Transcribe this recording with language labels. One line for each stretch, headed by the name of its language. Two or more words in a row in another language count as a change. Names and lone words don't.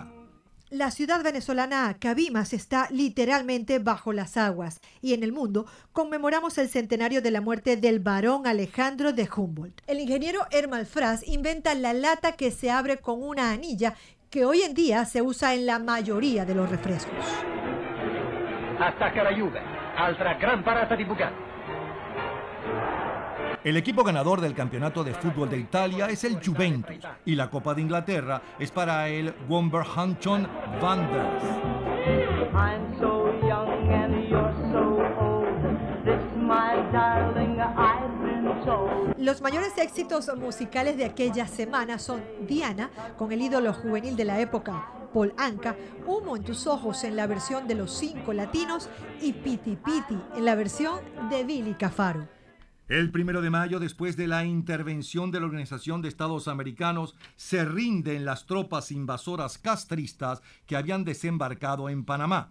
Spanish: La ciudad venezolana Cabimas está literalmente bajo las aguas y en el mundo conmemoramos el centenario de la muerte del barón Alejandro de Humboldt. El ingeniero Hermann Frass inventa la lata que se abre con una anilla que hoy en día se usa en la mayoría de los refrescos.
Italian: Attacca la Juve, altra gran parata di Bugatti.
Spanish: El equipo ganador del campeonato de fútbol de Italia es el Juventus y la Copa de Inglaterra es para el Wolverhampton Wanderers.
English: I'm so young and you're so old. This my darling, I've been told.
Spanish: Los mayores éxitos musicales de aquella semana son Diana, con el ídolo juvenil de la época, Paul Anka, Humo en tus ojos en la versión de los 5 latinos y Piti Piti en la versión de Billy Cafaro. El 1 de mayo, después de la intervención de la Organización de Estados Americanos, se rinden las tropas invasoras castristas que habían desembarcado en Panamá.